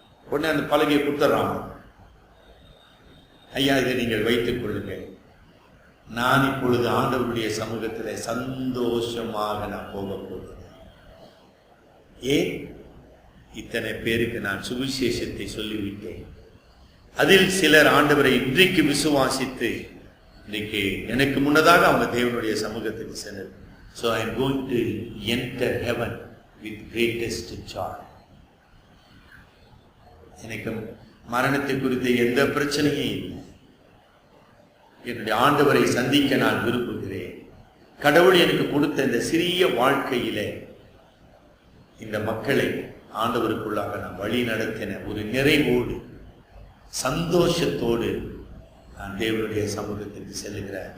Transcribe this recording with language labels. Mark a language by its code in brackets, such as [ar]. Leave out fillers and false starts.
[ta] உடனே அந்த பலகையை கொடுத்துட்றான். ஐயா, இதை நீங்கள் வைத்துக் கொள்ளுங்கள், நான் இப்பொழுது ஆண்டவருடைய சமூகத்தில் சந்தோஷமாக நான் போக போகிறேன். ஏன்? இத்தனை பேருக்கு நான் சுவிசேஷத்தை சொல்லிவிட்டேன். அதில் சிலர் ஆண்டவரை இன்றைக்கு விசுவாசித்து இன்றைக்கு எனக்கு முன்னதாக அவங்க தேவனுடைய சமூகத்துக்கு சென்றது. [en] So I am going to enter heaven with greatest joy. [ta] எனக்கு மரணத்தை குறித்த எந்த பிரச்சனையும் இல்லை. என்னுடைய ஆண்டவரை சந்திக்க நான் விரும்புகிறேன். கடவுள் எனக்கு கொடுத்த இந்த சிறிய வாழ்க்கையிலே இந்த மக்களை ஆண்டவருக்குள்ளாக நான் வழி நடத்தின ஒரு நிறைவோடு சந்தோஷத்தோடு நான் தேவனுடைய சமூகத்துக்கு செல்லுகிறேன்.